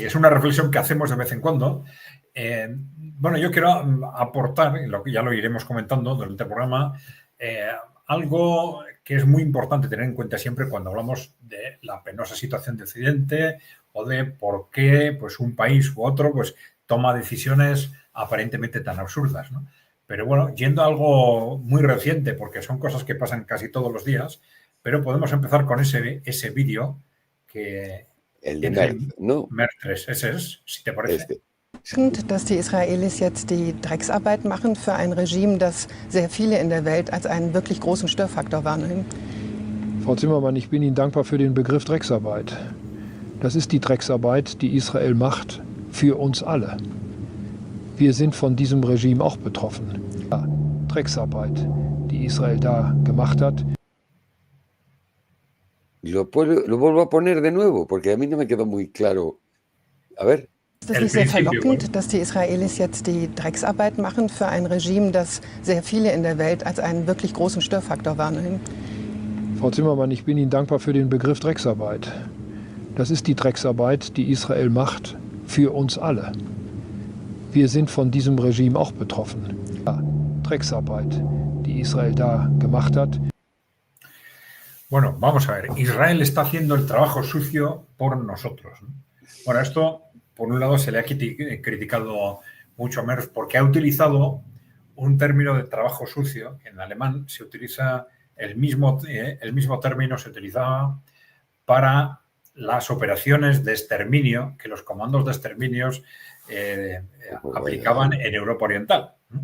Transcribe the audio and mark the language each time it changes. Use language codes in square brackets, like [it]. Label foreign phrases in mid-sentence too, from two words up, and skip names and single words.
[es] Es una reflexión que hacemos de vez en cuando. Bueno, yo quiero aportar, ya lo iremos comentando durante el programa, algo que es muy importante tener en cuenta siempre cuando hablamos de la penosa situación de Occidente o de por qué pues, un país u otro pues, toma decisiones aparentemente tan absurdas, ¿no? Pero bueno, yendo a algo muy reciente, porque son cosas que pasan casi todos los días, pero podemos empezar con ese vídeo que... El de Merz, ¿no? Merz 3, ese es, si te parece. [de] Dass die Israelis jetzt die Drecksarbeit machen für ein Regime, das sehr viele in der Welt als einen wirklich großen Störfaktor wahrnehmen. Frau Zimmermann, ich bin Ihnen dankbar für den Begriff Drecksarbeit. Das ist die Drecksarbeit, die Israel macht für uns alle. Wir sind von diesem Regime auch betroffen. Ja, Drecksarbeit, die Israel da gemacht hat. [es] Lo vuelvo a poner de nuevo, porque a mí no me quedó muy claro. A ver. [de] Ist das nicht sehr verlockend, dass die Israelis jetzt die Drecksarbeit machen für ein Regime, das sehr viele in der Welt als einen wirklich großen Störfaktor wahrnehmen? Frau Zimmermann, ich bin Ihnen dankbar für den Begriff Drecksarbeit. Das ist die Drecksarbeit, die Israel macht für uns alle. Wir sind von diesem Regime auch betroffen. Ja, Drecksarbeit, die Israel da gemacht hat. [es] Bueno, vamos a ver. Israel está haciendo el trabajo sucio por nosotros, ¿no? Bueno, esto, por un lado, se le ha criticado mucho a Merz porque ha utilizado un término de trabajo sucio. En alemán se utiliza el mismo término, se utilizaba para las operaciones de exterminio que los comandos de exterminios aplicaban en Europa Oriental, ¿no?